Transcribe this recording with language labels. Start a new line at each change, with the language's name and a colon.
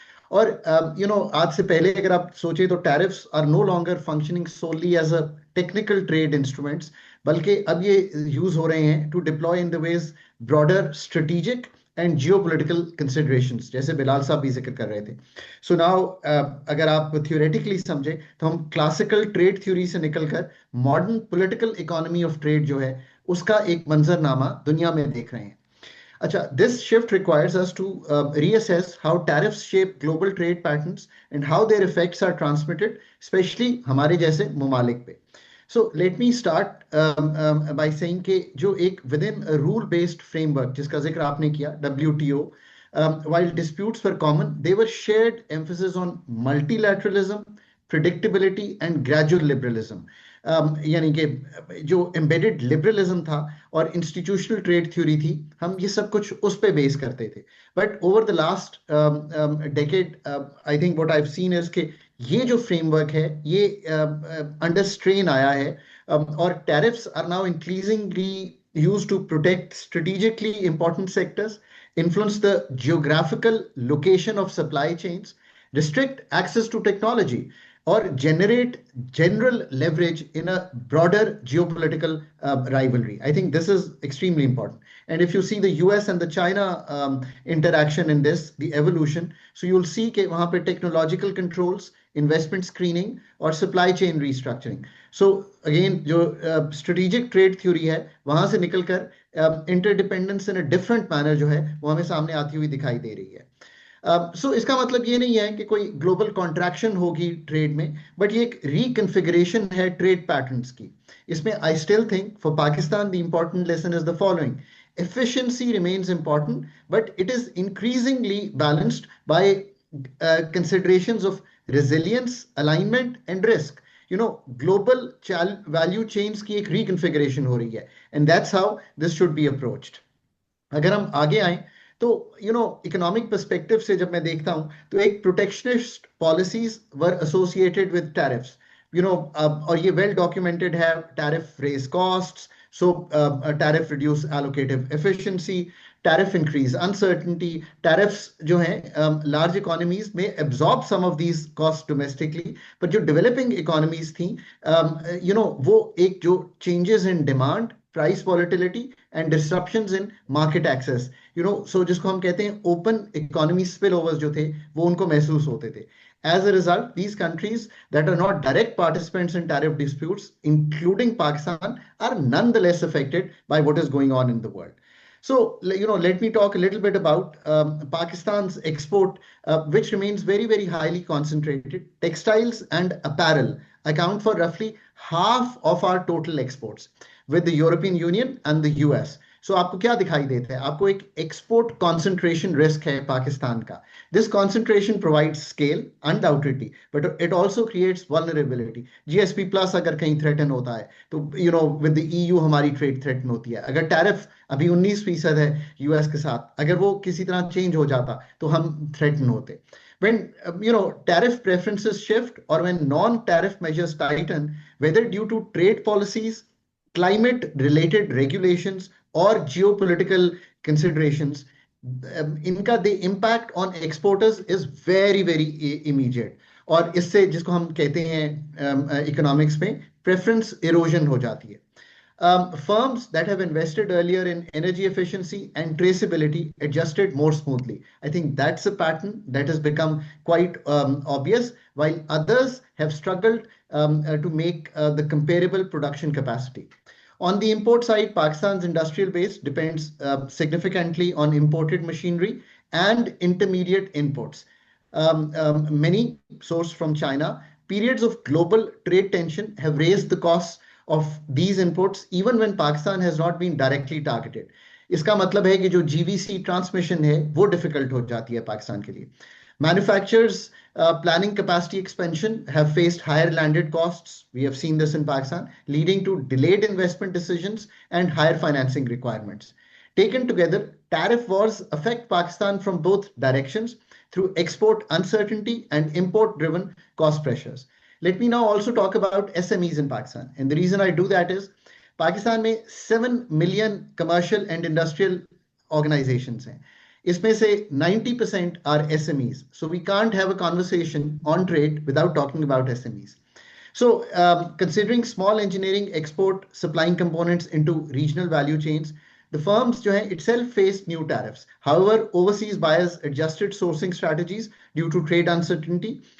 Urdu: اور آج سے پہلے اگر آپ سوچیں تو
English: tariffs are no longer functioning solely as a technical trade instruments,
Urdu: بلکہ اب یہ یوز ہو رہے ہیں
English: to deploy in the ways broader strategic and geopolitical considerations,
Urdu: جیسے بلال صاحب بھی ذکر کر رہے تھے. سو ناؤ اگر آپ تھیوریٹیکلی سمجھیں تو ہم کلاسیکل ٹریڈ تھیوری سے نکل کر
English: modern political economy of trade
Urdu: جو ہے اس کا ایک منظرنامہ دنیا میں دیکھ رہے ہیں.
English: اچھا, this shift requires us to reassess how tariffs shape global trade patterns and how their effects are transmitted, especially
Urdu: ہمارے جیسے ممالک پہ.
English: So let me start by saying
Urdu: کہ جو ایک
English: within a rule-based framework
Urdu: جس کا ذکر آپ نے کیا,
English: WTO, while disputes were common, they were shared emphasis on multilateralism, predictability and gradual liberalism.
Urdu: یعنی کہ جو embedded liberalism تھا اور انسٹیٹیوشنل ٹریڈ تھیوری تھی, ہم یہ سب کچھ اس پہ بیس کرتے تھے.
English: but over the last decade I think what I have seen is
Urdu: کہ یہ جو فریم ورک ہے یہ انڈر اسٹرین آیا ہے,
English: اور tariffs are now increasingly used to protect strategically important sectors, influence the geographical location of supply chains, restrict access to technology, or generate general leverage in a broader geopolitical rivalry. I think this is extremely important. And if you see the US and the China interaction in this, the evolution, so you'll see that
Urdu: wahan pe
English: technological controls, investment screening, or supply chain restructuring. So again,
Urdu: jo strategic trade theory hai, wahan se nikal kar
English: interdependence in a different manner
Urdu: jo hai, wo hame samne aati hui dikhai de rahi hai. سو اس کا مطلب یہ نہیں ہے کہ کوئی global contraction ہوگی trade میں, but یہ ایک ریکنفیگریشن ہے ٹریڈ پیٹرنس کی. اس میں
English: I still think for Pakistan the important lesson is the following: efficiency remains important, but it is increasingly balanced by considerations of resilience, alignment and risk. Global value chains کی ایک reconfiguration
Urdu: ہو رہی ہے,
English: and that's how this should be approached.
Urdu: اگر ہم آگے آئیں تو economic perspective سے جب میں دیکھتا ہوں تو ایک
English: protectionist policies were associated with tariffs,
Urdu: اور یہ ویل ڈاکیومنٹڈ ہے.
English: Tariff raise costs, so tariff reduce allocative efficiency, tariff increase uncertainty.
Urdu: Tariffs جو ہیں لارج اکانومیز میں
English: absorb some of these cost domestically,
Urdu: پر جو ڈیولپنگ اکانومیز تھیں وہ ایک جو
English: changes in demand, price volatility and disruptions in market access, so
Urdu: جس کو ہم کہتے ہیں
English: open economy spillovers
Urdu: جو تھے وہ ان کو محسوس ہوتے تھے.
English: As a result, these countries that are not direct participants in tariff disputes, including Pakistan, are nonetheless affected by what is going on in the world. So, let me talk a little bit about Pakistan's export, which remains very, very highly concentrated. Textiles and apparel account for roughly half of our total exports, with the European Union and the US. So
Urdu: آپ کو کیا دکھائی دیتا ہے؟ آپ کو ایک export concentration risk ہے پاکستان کا.
English: This concentration provides scale undoubtedly, but it also creates vulnerability.
Urdu: GSP plus اگر کہیں threaten ہوتا ہے تو
English: with the EU
Urdu: ہماری ٹریڈ threaten ہوتی ہے. اگر ٹیرف ابھی 19% ہے US کے ساتھ, اگر وہ کسی طرح چینج ہو جاتا تو ہم threaten ہوتے.
English: When tariff preferences shift, or when non-tariff measures tighten, whether due to trade policies, climate related regulations or geopolitical considerations, the impact on exporters is very, very immediate.
Urdu: اور اس سے جس کو ہم کہتے ہیں economics میں preference erosion ہو جاتی ہے.
English: Firms that have invested earlier in energy efficiency and traceability adjusted more smoothly. I think that's a pattern that has become quite obvious, while others have struggled to make the comparable production capacity. On the import side, Pakistan's industrial base depends significantly on imported machinery and intermediate inputs, many sourced from China. Periods of global trade tension have raised the costs of these imports even when Pakistan has not been directly targeted.
Urdu: اس کا مطلب ہے کہ جو GVC transmission ہے وہ difficult ہو جاتی ہے پاکستان کے لیے.
English: Manufacturers planning capacity expansion have faced higher landed costs. We have seen this in Pakistan, leading to delayed investment decisions and higher financing requirements. Taken together, tariff wars affect Pakistan from both directions through export uncertainty and import-driven cost pressures. Let me now also talk about SMEs in Pakistan. And the reason I do that is
Urdu: Pakistan میں 7 million commercial and industrial organisations ہیں. اس میں سے
English: 90% are SMEs. So we can't have a conversation on trade without talking about SMEs. So considering small engineering export supplying components into regional value chains, the firms
Urdu: jo hai
English: itself faced new tariffs. However, overseas buyers adjusted sourcing strategies due to trade uncertainty.